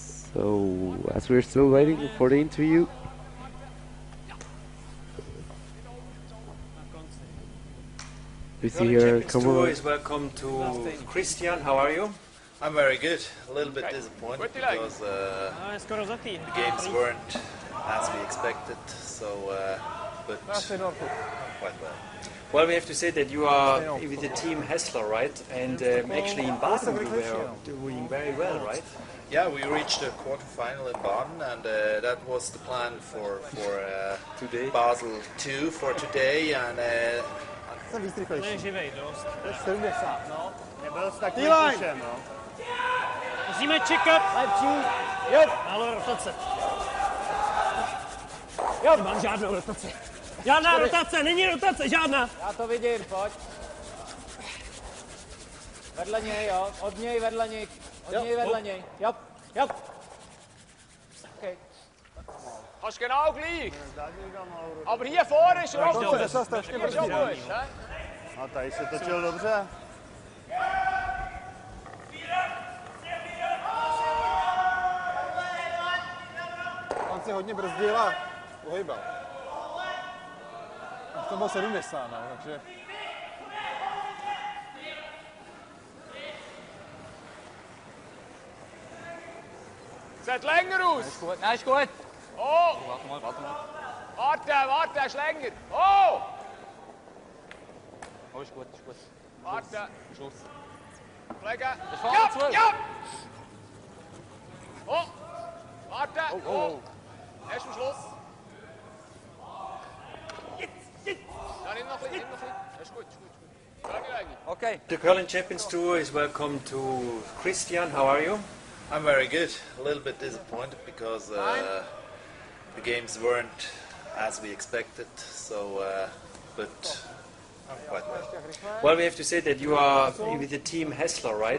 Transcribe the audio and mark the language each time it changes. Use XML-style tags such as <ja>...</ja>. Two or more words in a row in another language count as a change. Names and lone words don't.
<en>So, as we're still waiting for the interview, we see here Champions Tour Cameron. is welcome to Christian. How are you? I'm very good. A little bit disappointed because</en> <cs>Je skoro zatý.</cs> <en>the games weren't as we expected. So, but quite well. Well, we have to say that you are with the team Häsler, right? And actually in Baden you were doing very well, right? Yeah, we reached the quarterfinal in Baden, and that was the plan for Today. Basel 2 for today. And</en> <cs>Jsem víc Ne, rychlejší. živej dost. To je 70, no. Nebyl jsi takový T-line. tušem, no. Musíme čekat. Lepší. Jo. Málo rotace. Jo. Nemám žádnou rotaci. Žádná rotace, není rotace, žádná. Já to vidím, pojď. Vedle něj, jo. Od něj vedle něj. Od něj vedle něj. Jo. Jo. Okay.</cs> <de>Hast genau gleich. Aber hier vorne ist er auch gut.</de> <cs>To se strašně</cs> <de>Hier ist auch</de> <cs>brzdí.</cs> <de>gut.</de> <cs>Ne? A tady se točil dobře. On se hodně brzdil a uhejbal. A v tom byl 70, no, takže...</cs> <de>Sieht länger aus. Ist gut, nein, ist gut. Oh, Warte mal. warte, er ist länger. Oh, Oh, ist gut, ist gut. warte. Schluss. Pflege. vorne Ja, zu. ja. Oh, warte. Oh. Erst am Schluss. Ja, nimm noch ein bisschen, nimm noch ein bisschen. Das ist gut, ist gut. Ist gut. Lange. Okay.</de> <en>The Curling Champions Tour is welcome to Christian. How are you? I'm very good. A little bit disappointed because the games weren't as we expected. So, but I'm quite well. Well, we have to say that you are with the team Häsler, right?</en>